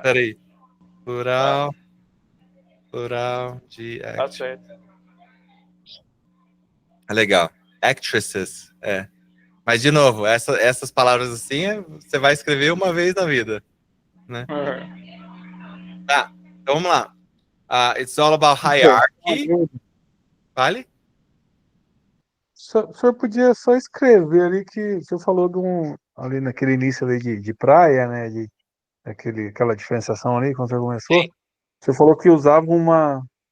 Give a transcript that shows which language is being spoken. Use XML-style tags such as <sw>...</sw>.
<pt>Peraí. Plural de Tá</pt> <en>actress.</en> <pt>certo. Legal. Actresses. Mas, de novo, essas palavras assim, você vai escrever uma vez na vida. Né? Tá, então vamos lá.</pt> <en>It's all about hierarchy.</en> <pt>Vale? O senhor podia só escrever ali que você falou ali naquele início ali de praia, né? Aquela diferenciação ali, quando você começou. Você falou que usava uma</pt>